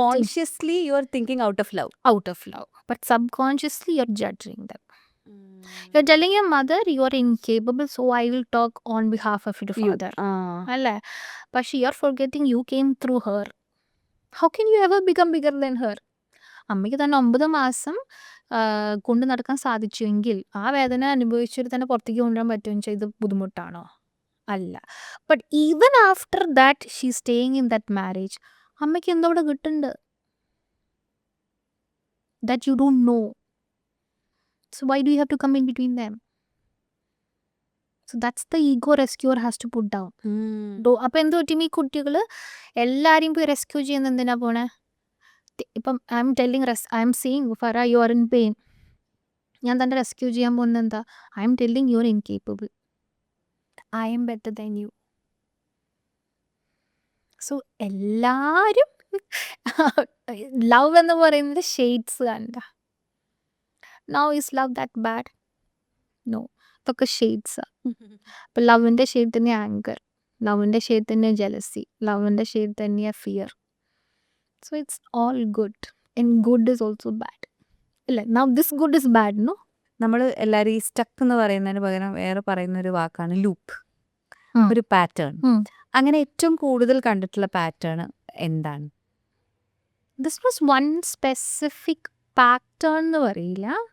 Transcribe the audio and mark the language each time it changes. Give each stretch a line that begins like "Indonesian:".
English: Consciously you are thinking out of love. But subconsciously you're judging them. You're telling your mother you are incapable, so I will talk on behalf of your father. Alla. But you're forgetting you came through her. How can you ever become bigger than her?
Malayalam: അമ്മയ്ക്ക് തന്നെ 9 മാസം കൊണ്ടു നടക്കാൻ സാധിച്ചുവെങ്കിൽ ആ വേദന അനുഭവിച്ചിട്ട് തന്നെ പുറത്തേക്ക് കൊണ്ടുവരാൻ പറ്റുമെന്ന് വെച്ചാൽ ഇത് ബുദ്ധിമുട്ടാണോ? അല്ല.
English: but even after that she staying in that marriage,
Malayalam: അമ്മയ്ക്ക് എന്തോ അവിടെ കിട്ടുന്നുണ്ട്
English: That you don't know. So why do you have to come in between them? So that's the ego rescuer has to put down.
Malayalam: അപ്പം എന്ത് പറ്റും, ഈ കുട്ടികൾ എല്ലാവരെയും പോയി റെസ്ക്യൂ ചെയ്യുന്ന എന്തിനാ പോണേ? ഇപ്പം
English: I am seeing for you are in pain,
Malayalam: ഞാൻ തന്നെ റെസ്ക്യൂ ചെയ്യാൻ പോകുന്നത് എന്താ?
English: I am telling you are incapable, I am better than you.
Malayalam: So എല്ലാവരും ലവ് എന്ന് പറയുന്നത് ഷെയ്ഡ്സ് കണ്ട.
English: Now is love that bad? No,
Malayalam: ഇതൊക്കെ ഷെയ്ഡ്സാണ്. അപ്പം ലവിൻ്റെ ഷെയ്ഡ് തന്നെ ആങ്കർ, ലവിൻ്റെ ഷെയ്ഡ് തന്നെ ജലസി, ലവിൻ്റെ ഷെയ്ഡ് തന്നെയാണ് fear.
English: So it's all good, and good is also bad. Now this good is bad, no?
Malayalam: നമ്മൾ എല്ലാവരും ഈ സ്റ്റക്ക് എന്ന് പറയുന്നതിന് പകരം വേറെ പറയുന്ന ഒരു വാക്കാണ് ലൂപ്പ്, ഉം. ഒരു പാറ്റേൺ. ഉം. അങ്ങനെ ഏറ്റവും കൂടുതൽ കണ്ടിട്ടുള്ള പാറ്റേൺ എന്താണ്?
English: this was one specific pattern
Malayalam: എന്ന് പറയില്ല.